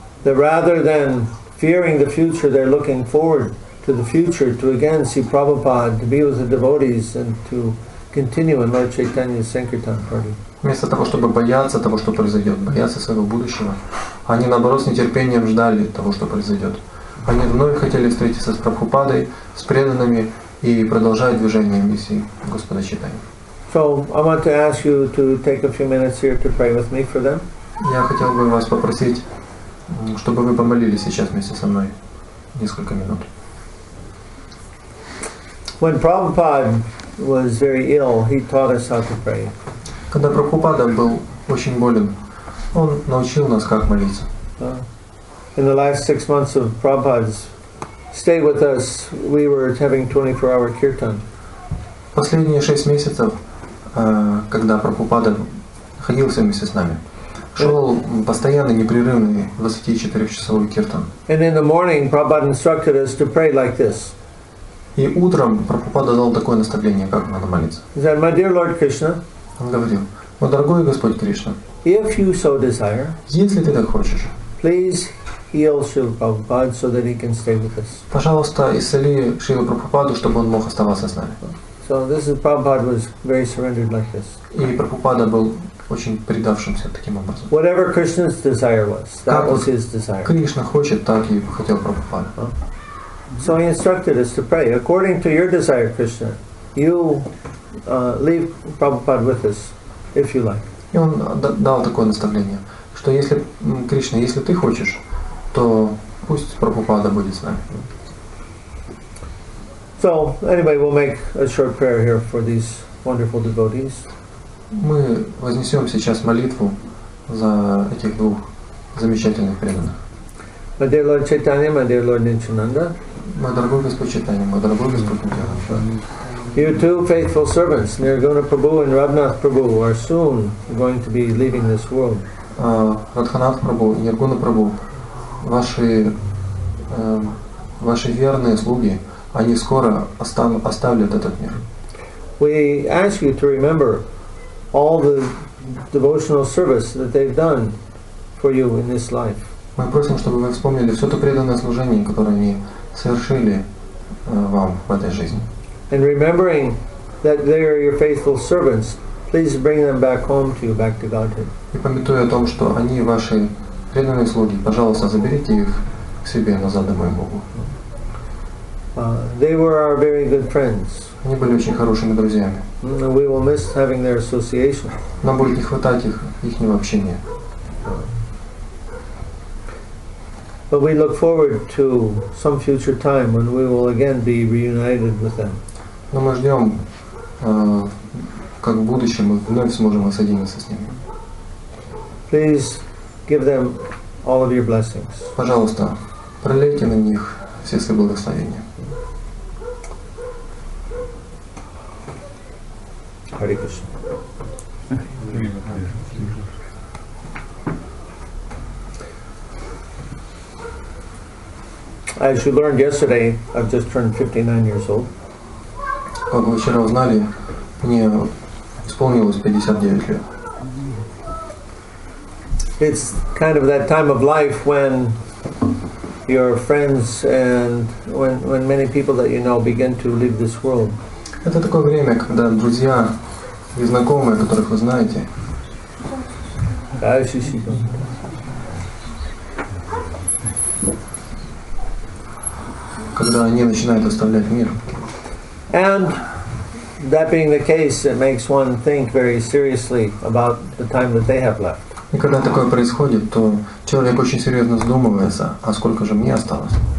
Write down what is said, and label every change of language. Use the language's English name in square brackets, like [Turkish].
[English] That rather than fearing the future, they're looking forward to the future to again see Prabhupada, to be with the devotees, and to continue in Lord Chaitanya's Sankirtan party. [Russian] Вместо того, чтобы бояться того, что произойдет, бояться своего будущего, они наоборот с нетерпением ждали того, что произойдет. Они вновь хотели встретиться с Прабхупадой, с преданными и продолжать движение миссии Господа Чайтаньи. [English] So I want to ask you to take a few minutes here to pray with me for them. [Russian] Я хотел бы вас попросить, чтобы вы помолились сейчас вместе со мной несколько минут. [English] When Prabhupada was very ill, he taught us how to pray. [Russian] Когда Прабхупада был очень болен, он научил нас, как молиться. [English] In the last 6 months of Prabhupada's stay with us, we were having 24-hour kirtan. [Russian] Последние 6 месяцев, когда Прабхупада находился вместе с нами, шел постоянный непрерывный 24-часовой киртан. [English] And in the morning, Prabhupada instructed us to pray like this. [Russian] И утром Прабхупада дал такое наставление, как надо молиться. [English] He said, "My dear Lord Krishna, [Russian] Он говорил: «О, дорогой Господь Кришна, [English] if you so desire, [Russian] если ты так хочешь, [English] please heal Srila Prabhupada so that he can stay with us." [Russian] пожалуйста, исцели Шрилу Прабхупаду, чтобы он мог оставаться с нами. [English] So this is Prabhupada was very surrendered like this. [Russian] И Прабхупада был очень предавшимся таким образом. [English] Whatever Krishna's desire was, that was his desire. [Russian] Кришна хочет, так и хотел Прабхупада. [English] So he instructed us to pray according to your desire, Krishna. You leave Prabhupada with us, if you like. [Russian] И он дал такое наставление, что если Кришна, если ты хочешь, то пусть Прабхупада будет с нами. [English] So anyway, we'll make a short prayer here for these wonderful devotees. [Russian] Мы вознесем сейчас молитву за этих двух замечательных преданных. [English] My dear Lord Chaitanya, my dear Lord Nityananda. [Russian] Мой дорогой Господь Чайтанья, мой дорогой Господь Нитьянанда. [English] You two faithful servants, Nirguna Prabhu and Radhanath Prabhu, are soon going to be leaving this world. [Russian] Радханат Прабху, Ниргуна Прабху, ваши верные слуги, они скоро оставят этот мир. [English] We ask you to remember all the devotional service that they've done for you in this life. [Russian] Мы просим, чтобы вы вспомнили все то преданное служение, которое они совершили вам в этой жизни. [English] And remembering that they are your faithful servants, please bring them back home to you, back to Godhead. [Russian] И памятуя о том, что они ваши преданные слуги, пожалуйста, заберите их к себе назад домой Богу. [English] They were our very good friends. [Russian] Они были очень хорошими друзьями. [English] And we will miss having their association. [Russian] Нам будет не хватать ихнего общения. [English] But we look forward to some future time when we will again be reunited with them. [Russian] Но мы ждем, как в будущем мы вновь сможем воссоединиться с ними. [English] Please give them all of your blessings. [Russian] Пожалуйста, пролейте на них все свои благословения. [English] Hare Krishna. As you learned yesterday, I've just turned 59 years old. [Russian] Как вы вчера узнали, мне исполнилось 59 лет. [English] It's kind of that time of life when your friends and when many people that you know begin to leave this world. [Russian] Это такое время, когда друзья и знакомые, которых вы знаете, когда они начинают оставлять мир. [English] And that being the case, it makes one think very seriously about the time that they have left. [Russian] И когда такое происходит, то человек очень серьезно задумывается, а сколько же мне осталось.